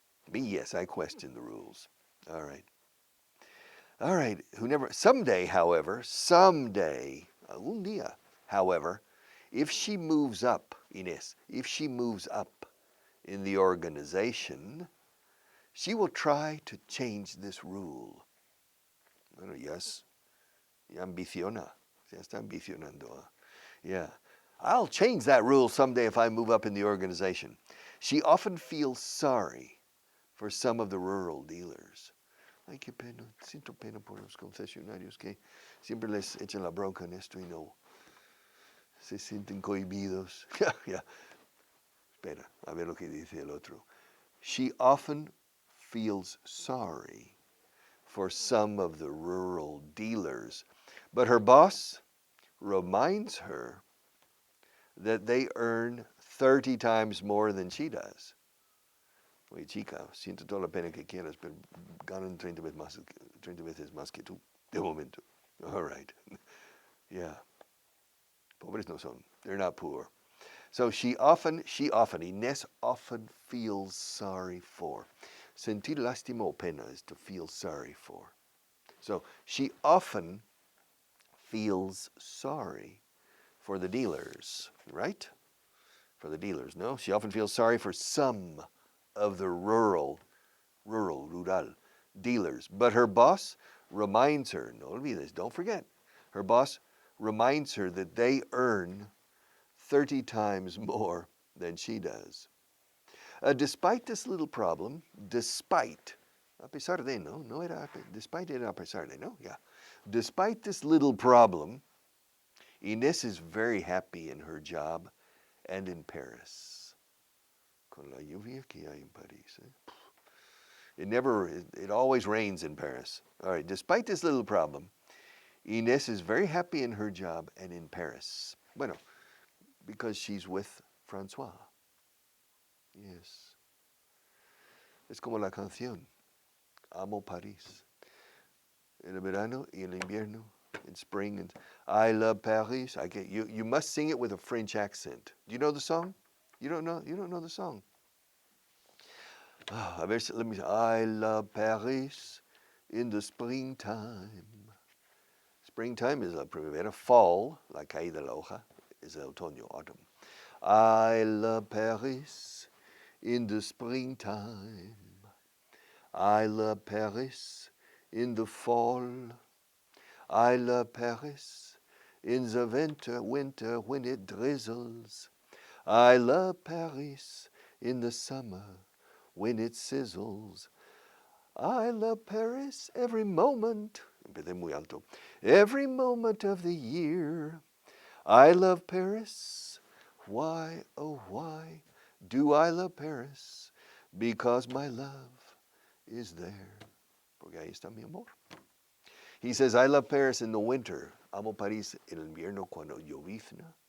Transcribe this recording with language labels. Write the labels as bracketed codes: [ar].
[en] Me, yes, I question the rules. All right. All right, someday, however, [es] algún día, [en] however, if she moves up, Inés, if she moves up in the organization, she will try to change this rule. [es] Bueno, ya ambiciona, ya está ambicionando. [en] Yeah, I'll change that rule someday if I move up in the organization. She often feels sorry for some of the rural dealers. [es] Ay, qué pena, siento pena por los concesionarios que siempre les echan la bronca en esto y no se sienten cohibidos. Ya, espera, a ver lo que dice el otro. [en] She often feels sorry for some of the rural dealers, but her boss reminds her that they earn 30 times more than she does. [es] Oye, chica, siento toda la pena que quieras, pero ganan 30 veces más que tú, de momento. [en] All right. Yeah. [es] Pobres no son. [en] They're not poor. So she often, Inés often feels sorry for. [es] Sentir lástima o pena [en] is to feel sorry for. So she often feels sorry for the dealers, right? For the dealers, no? She often feels sorry for some of the rural dealers. But her boss reminds her, [es] no olvides, [en] don't forget, her boss reminds her that they earn 30 times more than she does. Despite this little problem, [es] a pesar de, no era, despite era a pesar de, no, yeah. [en] Despite this little problem, Inés is very happy in her job and in Paris. [es] Con la lluvia que hay en París. [en] It always rains in Paris. All right, despite this little problem, Inés is very happy in her job and in Paris. Bueno, because she's with François. Yes. [es] Es como la canción, Amo París. En el verano y en el invierno, [en] in spring. And I love Paris. You must sing it with a French accent. Do you know the song? You don't know the song. [es] A ver, [en] let me say, I love Paris in the springtime. Springtime is la primavera. [es] Fall, la caída de la hoja, is el otoño, autumn. [en] I love Paris in the springtime. I love Paris in the fall. I love Paris in the winter when it drizzles. I love Paris in the summer when it sizzles. I love Paris every moment. [es] Empecé muy alto. [en] Every moment of the year. I love Paris. Why, oh why do I love Paris? Because my love is there. [es] Porque ahí está mi amor. [en] He says, I love Paris in the winter. [es] Amo París en el invierno cuando llovizna.